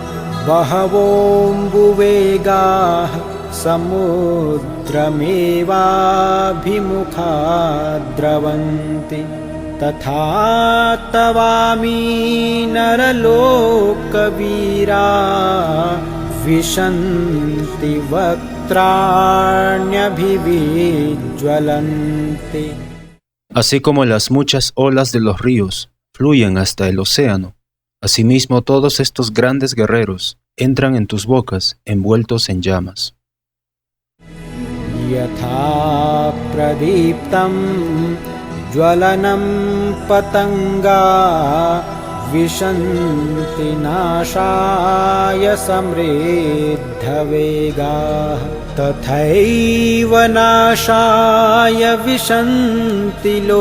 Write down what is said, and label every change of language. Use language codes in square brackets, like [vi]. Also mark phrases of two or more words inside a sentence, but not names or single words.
[sa] बहवोऽम्बुवेगाः समुद्रमेवाभिमुखा द्रवन्ति तथा तवामि नरलोकवीरा विशन्ति वक्त्राण्यभिविज्वलन्ति. [es] Así como las muchas olas de los ríos fluyen hasta el océano, asimismo todos estos grandes guerreros entran en tus bocas envueltos en llamas. [sa] यथा प्रदीप्तं ज्वलनं पतंगा विशन्ति नाशाय समृद्धवेगाः तथैव नाशाय विशन्ति